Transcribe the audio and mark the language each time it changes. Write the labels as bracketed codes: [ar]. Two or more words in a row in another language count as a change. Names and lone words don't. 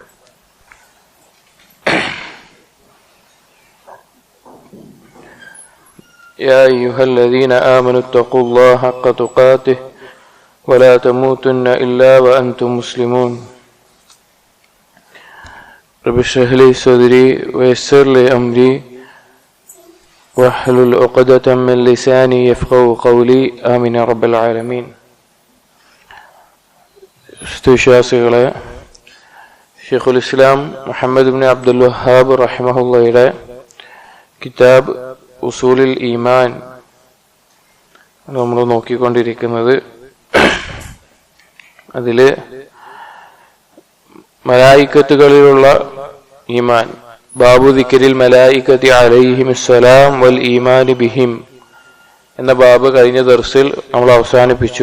[ar] يا أيها الذين آمنوا اتقوا الله حق تقاته ولا تموتن إلا وأنتم مسلمون رب اشرح لي صدري ويسر لي أمري واحلل عقدة من لساني يفقهوا قولي آمين يا رب العالمين. [ml] വിശ്വാസികളെ, ഷെയ്ഖുൽ ഇസ്ലാം മുഹമ്മദ് ഇബ്നു അബ്ദുൽ വഹാബ് റഹിമഹുള്ളയുടെ കിതാബ് ഉസൂലുൽ ഈമാൻ നമ്മൾ നോക്കിക്കൊണ്ടിരിക്കുന്നത്. അതില് മലായിക്കത്തുകളിലുള്ള ഈമാൻ, [ar] باب ذكر الملائكة عليهم السلام والإيمان بهم [ml] എന്ന ബാബ് കഴിഞ്ഞ ദർസിൽ നമ്മൾ അവസാനിപ്പിച്ചു.